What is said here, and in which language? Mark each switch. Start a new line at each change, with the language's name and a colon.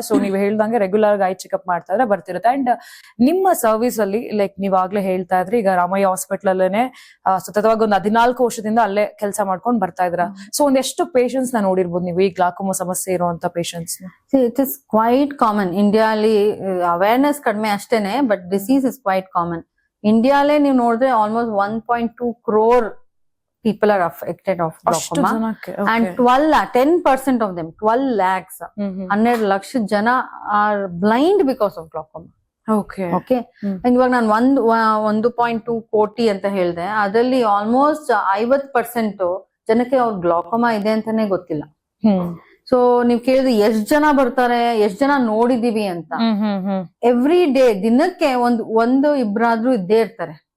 Kannada: So ನೀವು ಹೇಳ್ದಂಗೆ regular ಆಗಿ ಐ ಚೆಕ್ಅಪ್ ಮಾಡ್ತಾ ಇದ್ರೆ ಬರ್ತಿರುತ್ತೆ. ಅಂಡ್ ನಿಮ್ಮ ಸರ್ವಿಸ್ ಅಲ್ಲಿ ಲೈಕ್ ನೀವಾಗ್ಲೇ ಹೇಳ್ತಾ ಇದ್ರಿ, ಈಗ ರಾಮಯ್ಯ ಹಾಸ್ಪಿಟಲ್ ಅಲ್ಲೇನೆ ಸತತವಾಗಿ ಒಂದು 14 ವರ್ಷದಿಂದ ಅಲ್ಲೇ ಕೆಲಸ ಮಾಡ್ಕೊಂಡು ಬರ್ತಾ ಇದ್ರ. ಸೊ ಒಂದೆಷ್ಟು ಪೇಷಂಟ್ಸ್ ನ ನೋಡಿರ್ಬೋದು ನೀವು, ಈ ಗ್ಲಾಕೋಮಾ ಸಮಸ್ಯೆ ಇರುವಂತ patients?
English: It is quite common.
Kannada: India ಅಲ್ಲಿ ಅವೇರ್ನೆಸ್ ಕಡಿಮೆ ಅಷ್ಟೇನೆ,
English: But disease is quite common.
Kannada: ಇಂಡಿಯಾಲೇ ನೀವು ನೋಡಿದ್ರೆ
English: almost 1.2 crore people are affected of glaucoma, and 10% of them, 12 lakhs,
Kannada: 12 lakh ಜನ
English: are blind because of glaucoma. Okay
Kannada: okay, ಇವಾಗ ನಾನು 1.2 ಕೋಟಿ ಅಂತ ಹೇಳ್ದೆ, ಅದರಲ್ಲಿ ಆಲ್ಮೋಸ್ಟ್ 50% ಜನಕ್ಕೆ ಅವ್ರ ಗ್ಲಾಕೋಮಾ ಇದೆ ಅಂತಾನೆ ಗೊತ್ತಿಲ್ಲ. ಸೊ ನೀವ್ ಕೇಳಿದ್ರೆ ಎಷ್ಟ್ ಜನ ಬರ್ತಾರೆ, ಎಷ್ಟ್ ಜನ ನೋಡಿದೀವಿ ಅಂತ.
English: every day,
Kannada: ದಿನಕ್ಕೆ ಒಂದು ಇಬ್ರಾದ್ರೂ ಇದ್ದೇ ಇರ್ತಾರೆ.